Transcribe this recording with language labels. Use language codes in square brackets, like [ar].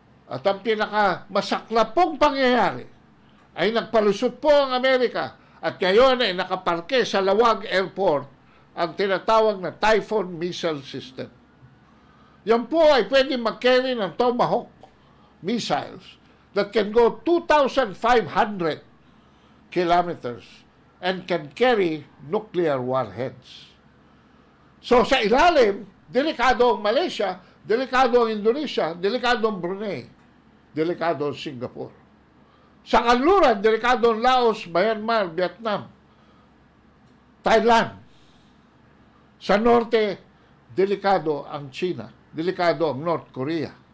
[tl] At ang pinakamasaklap pong pangyayari ay nagpalusot po ang Amerika at ngayon ay nakaparke sa Lawag Airport ang tinatawag na Typhoon Missile System. Yan po ay pwede mag-carry ng [en] Tomahawk missiles that can go 2,500 kilometers and can carry nuclear warheads. [tl] So sa ilalim, delikado ang Malaysia, delikado ang Indonesia, delikado ang Brunei, delikado ang Singapore. Sa kanluran, delikado ang Laos, Myanmar, Vietnam, Thailand. Sa norte, delikado ang China, delikado ang North Korea.